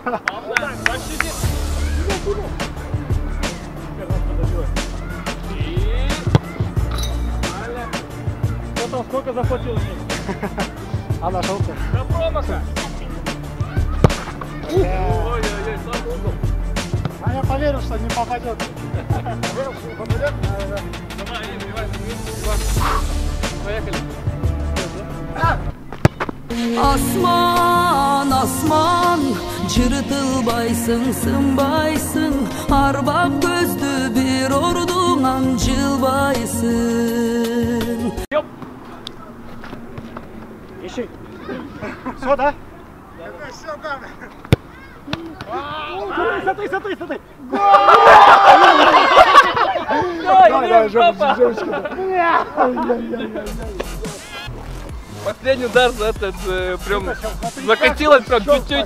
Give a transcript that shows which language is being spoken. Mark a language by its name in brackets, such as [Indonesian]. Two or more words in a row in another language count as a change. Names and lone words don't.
[Russian] Кто там сколько захватил? А нашелся. До промаха. Ой-ой-ой, сам угол. А я поверил, что не попадет. Поверил, что не попадет? Да. Давай, поехали. Asman asman cırtılbaysın sınbaysın Arbab gözlü bir ordundan cılbaysın. Ищи. Все, да? Смотри. Давай, жопа. Последний удар за этот прям закатилось прям чуть-чуть.